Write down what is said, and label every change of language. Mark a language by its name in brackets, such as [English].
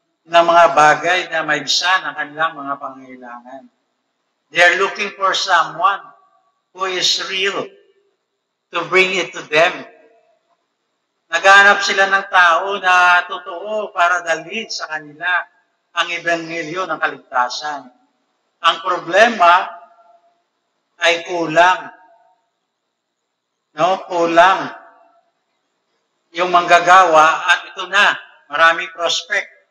[Filipino] ng mga bagay na maibsan ang kanilang mga pangailangan. [English] They are looking for someone who is real to bring it to them. [Filipino] Naghahanap sila ng tao na totoo para dalhin sa kanila ang ebanghelyo ng kaligtasan. Ang problema ay kulang. No, kulang yung manggagawa at ito na, maraming prospect.